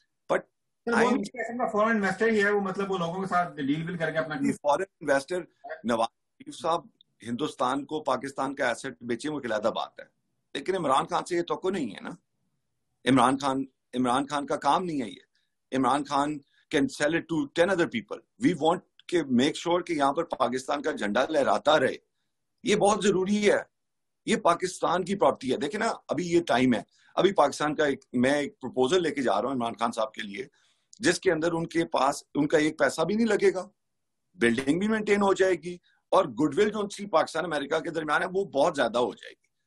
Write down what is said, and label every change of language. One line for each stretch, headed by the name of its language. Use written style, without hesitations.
English: but
Urdu: foreign investor ہی ہے وہ, مطلب وہ لوگوں کے ساتھ ڈیل کر کے اپنا فورن انویسٹر. نواز شریف صاحب ہندوستان کو پاکستان کا ایسٹ بیچے, وہ علیحدہ بات ہے, لیکن عمران خان سے یہ توقع نہیں ہے نا. عمران خان کا کام نہیں ہے یہ.
English: Imran Khan can sell it to 10 other people. We want to make sure
Urdu: کہ یہاں پر پاکستان کا جھنڈا لہراتا رہے. یہ بہت ضروری ہے. یہ پاکستان کی پراپرٹی ہے. دیکھیں نا, ابھی یہ ٹائم ہے, ابھی پاکستان کا میں ایک پروپوزل لے کے جا رہا ہوں عمران خان صاحب کے لیے, جس کے اندر ان کے پاس ان کا ایک پیسہ بھی نہیں لگے گا, بلڈنگ بھی مینٹین ہو جائے گی, اور گڈ ول جو پاکستان امریکہ کے درمیان ہے وہ بہت زیادہ ہو جائے گی.